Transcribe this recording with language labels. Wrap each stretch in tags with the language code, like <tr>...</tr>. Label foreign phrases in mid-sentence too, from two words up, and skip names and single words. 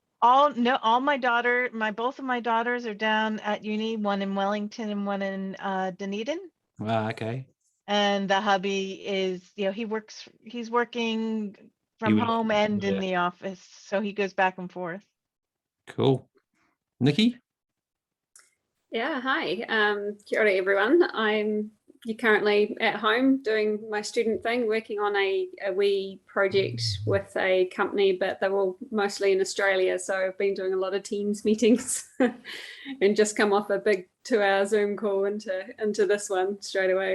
<en>Both of my daughters are down at uni, one in Wellington and one in Dunedin. Ah, okay. And the hubby is, he's working from home and in the office, so he goes back and forth. Cool. Nikki? Yeah,</en> <mi>hi. Kia ora,</mi> <en>everyone. I'm currently at home doing my student thing, working on a wee project with a company, but they're all mostly in Australia. So I've been doing a lot of Teams meetings and just come off a big 2-hour Zoom call into this one straight away.</en>